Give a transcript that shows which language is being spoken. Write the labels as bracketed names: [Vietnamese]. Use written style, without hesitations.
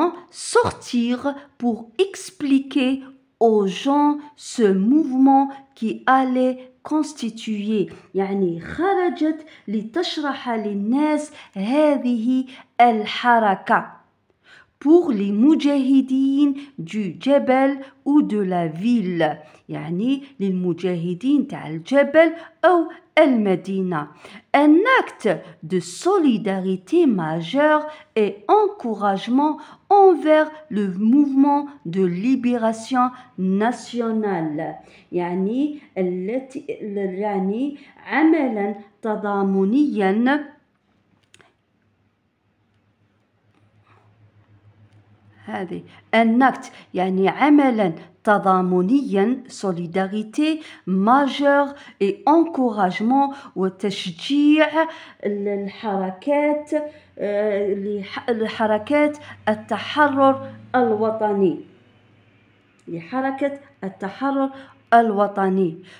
[French] Sortir pour expliquer aux gens ce mouvement qui allait constituer، يعني خرجت لتشرح للناس هذه الحركة. [Arabic] pour les مجاهدين du جبل ou de la ville، يعني للمجاهدين تاع الجبل أو المدينة. [French] un acte de solidarité majeur et encouragement envers le mouvement de libération nationale، يعني يعني عملا تضامنيا. [Arabic] هذه un acte يعني عملا تضامنيا solidarité majeur et encouragement، وتشجيع لحركات التحرر الوطني، لحركة التحرر الوطني.